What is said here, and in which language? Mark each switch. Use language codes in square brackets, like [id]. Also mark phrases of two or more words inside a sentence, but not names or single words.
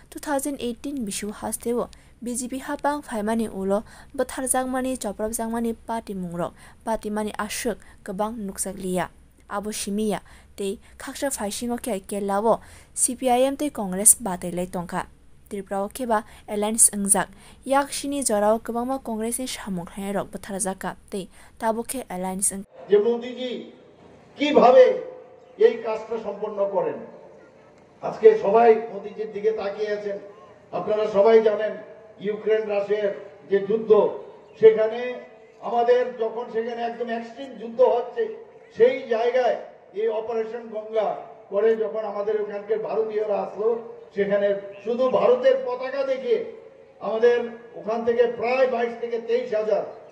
[trp] 2018 बिसु हास्तेव BJP हापां फाइमानि उलो बुथारजाकमानि चप्रबजाकमानि पार्टी मुंरक पार्टीमानि आशुक गोबां नुकसाकलिया आबो सिमिया ते खाक्सा फाइसिंग के केलाव CPIM ते कांग्रेस बादायलाय तंखा त्रिपुराव केबा एलायन्स अंजाक याकशिनि जराव गोबांमा कांग्रेसनि सामुखाय रक बुथारजाका ते ताबुके एलायन्स [bn] যে মোদিজি কিভাবে এই কাজটা সম্পন্ন করেন আজকে সবাই মোদিজির দিকে তাকিয়ে আছেন। আপনারা সবাই জানেন ইউক্রেন রাশিয়ার যে যুদ্ধ, সেখানে আমাদের যখন সেখানে একদম এক্সট্রিম যুদ্ধ হচ্ছে সেই জায়গায় এই অপারেশন গঙ্গা করে যখন আমাদের ওখানকার ভারতীয়রা আসলো, সেখানে শুধু ভারতের পতাকা দেখে আমাদের ওখান থেকে প্রায় 22 থেকে 23 হাজার